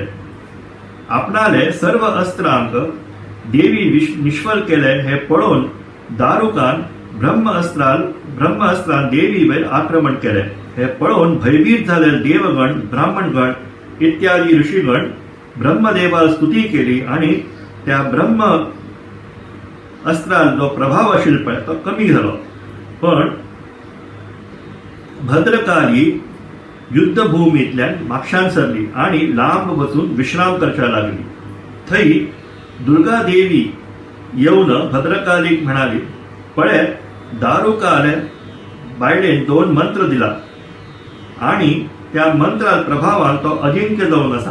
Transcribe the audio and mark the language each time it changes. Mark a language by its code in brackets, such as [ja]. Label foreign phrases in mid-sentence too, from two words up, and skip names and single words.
[kok] आपणाले सर्व अस्त्रांक देवी निष्फळ केले हे पळोवन दारुकान ब्रह्मअस्त्रान देवीवर आक्रमण केले. हे पळोवन भयभीत झालेले देवगण, ब्राह्मणगण इत्यादी ऋषीगण ब्रह्मदेवाला स्तुती केली आणि त्या ब्रह्म अस्त्राल जो प्रभाव आशिल्लो पळय तो कमी झालो. पण भद्रकाली युद्धभूमींतल्यान म्हापशान सरली आणि लांब वचून विश्राम करच्या लागली. थंय दुर्गा देवी येवन भद्रकालीक म्हणाली, पळय दारुकाले बायलेन 2 मंत्र दिला आणि त्या मंत्रा प्रभावान तो अजिंक्य जावन आसा.